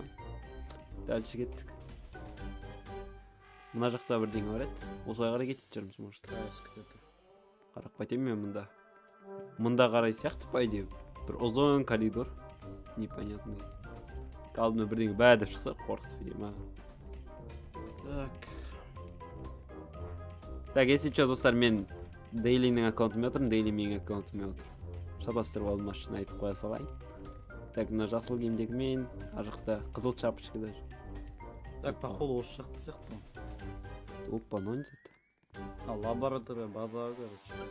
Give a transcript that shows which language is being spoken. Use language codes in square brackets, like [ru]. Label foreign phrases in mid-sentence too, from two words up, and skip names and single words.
[kk] Дальше кеттік. Мына жақта бірдеңе бар еді. Осылай қарай кетіп жүрміз, может. Қарап қайтайын мен мұнда. Мұнда қарай сияқты па идея. Бір ұзын коридор. Непонятный. Алдына бірдеңе бәдіп шықса қорқытып едім. [ru] Так, если что, [kk] достар, мен Daily'нің аккаунтымен отырмын, Daily менің аккаунтымен отыр. Шатастырып алдым, шын айтып қоя салайын. Так, мына жасыл киімдегі мен, ар жақта қызыл шапочка даже. Так, походу осы жақты сияқты. Опа, мынау не зат? Лаборатория, база, короче.